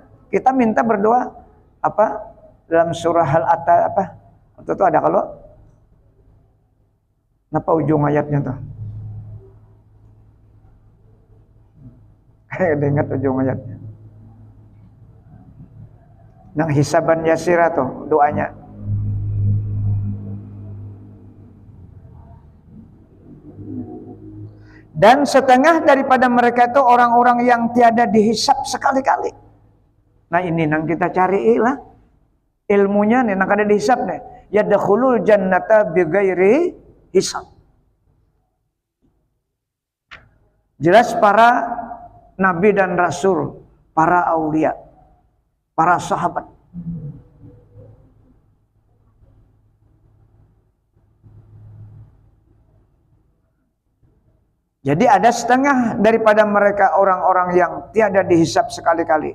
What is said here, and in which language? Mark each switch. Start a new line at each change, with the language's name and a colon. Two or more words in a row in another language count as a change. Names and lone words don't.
Banjar: Kita minta berdoa apa dalam surah Al-Ata apa itu ada, kalau Apa ujung ayatnya tuh? Ingat ujung ayatnya. Nang
Arabic: hisaban yasira
Banjar: tuh doanya. Dan setengah daripada mereka itu orang-orang yang tiada dihisap sekali-kali. Nah ini nang kita cari lah ilmunya nih, nang kada dihisap nih.
Arabic: Yadkhulul jannata bighairi hisab.
Banjar: Jelas para nabi dan rasul, para aulia, para sahabat. Jadi ada setengah daripada mereka orang-orang yang tiada dihisap sekali-kali.